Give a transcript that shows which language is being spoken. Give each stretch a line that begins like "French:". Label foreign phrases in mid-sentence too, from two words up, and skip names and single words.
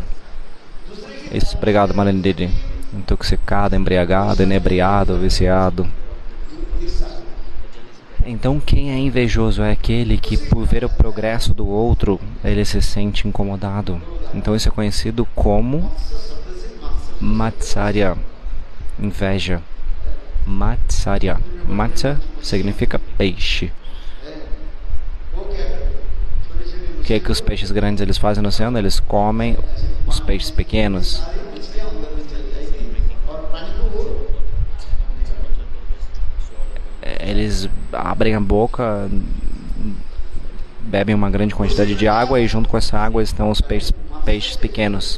Portuguese: Isso, obrigado Malendidi. Intoxicado, embriagado, inebriado, viciado. Então quem é invejoso é aquele que por ver o progresso do outro, ele se sente incomodado. Então isso é conhecido como Matsarya, inveja. Matsarya. Matsya significa peixe. O que é que os peixes grandes eles fazem no oceano? Eles comem os peixes pequenos. Eles abrem a boca, bebem uma grande quantidade de água e junto com essa água estão os peixes pequenos.